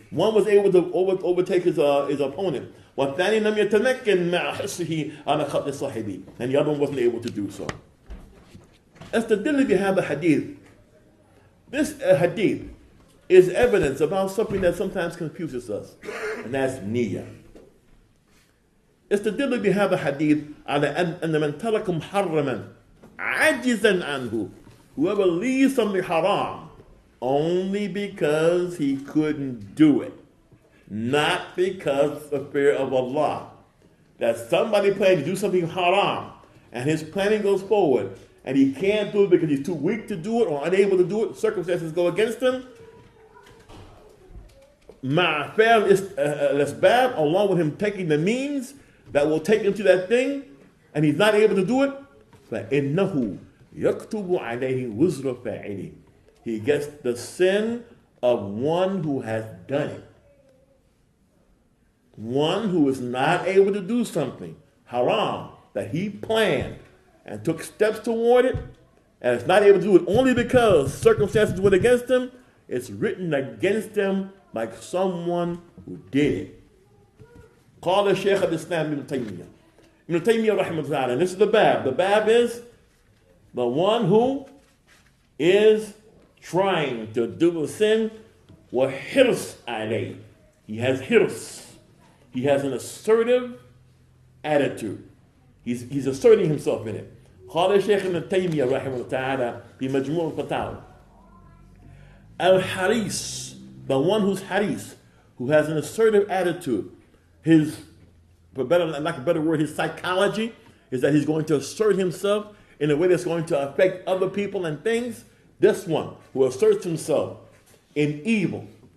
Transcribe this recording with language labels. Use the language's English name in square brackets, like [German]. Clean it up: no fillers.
[English] One was able to overtake his opponent. [Arabic] والثاني لم يتمكن مع حرصه على قتل صاحبه. [English] And the other one wasn't able to do so. [Arabic] استدل بهذا الحديث. [English] This hadith is evidence about something that sometimes confuses us, and that's niyyah. [Arabic] استدل بهذا الحديث على أن من ترك محرما عاجزا عنه. [English] Whoever leaves something haram only because he couldn't do it, not because of fear of Allah. That somebody planning to do something haram and his planning goes forward and he can't do it because he's too weak to do it or unable to do it, circumstances go against him. [Arabic] مع فعل الأسباب, [English] along with him taking the means that will take him to that thing, and he's not able to do it, [Arabic] فإنه يكتب عليه وزر فاعله. [English] He gets the sin of one who has done it. One who is not able to do something haram that he planned and took steps toward it, and is not able to do it only because circumstances went against him. It's written against him like someone who did it. [Arabic] قال الشيخ الإسلام ابن تيمية. [English] Ibn Taymiyyah rahimahullah, and this is the bab. The bab is the one who is trying to do a sin, [Arabic] وَحِرْص عَلَيْهِ. [English] He has hirs. He has an assertive attitude. He's asserting himself in it. [Arabic] قال الشيخ ابن تيمية رحمه الله تعالى في مجموع الفتاوى. [English] Al-Haris, the one who's Haris, who has an assertive attitude. His, for lack of a better word, his psychology is that he's going to assert himself in a way that's going to affect other people and things. This one who asserts himself in evil.